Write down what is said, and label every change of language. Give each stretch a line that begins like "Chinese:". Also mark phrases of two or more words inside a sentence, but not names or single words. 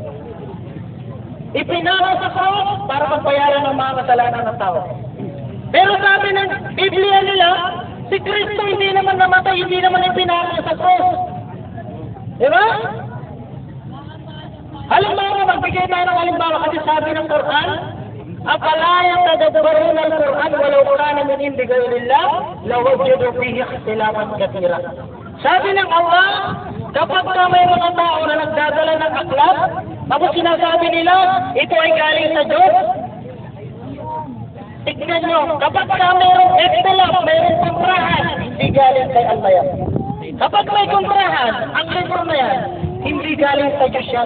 Filipino: Ipinako sa krus para pagbayaran ng mga kasalanan ng tao. Pero sabi ng Biblia nila, si Kristo hindi naman namatay, hindi naman ipinako sa krus. Diba? Halimbawa, magbigay tayo ng halimbawa kasi sabi ng Quran,
Arabic: أفلا يتدبرون القرآن ولو كان من عند غير الله لوجدوا فيه اختلافا كثيرا.
Filipino: Sabi ng Allah, kapag may mga tao na nagdadala ng aklat, tapos sinasabi nila, ito ay galing sa Diyos, tignan nyo, kapag mayroong ikhtilaf, mayroong kontrahan, hindi galing kay Allah yan. Kapag may kontrahan, ang libro na yan, hindi galing sa Diyos yan.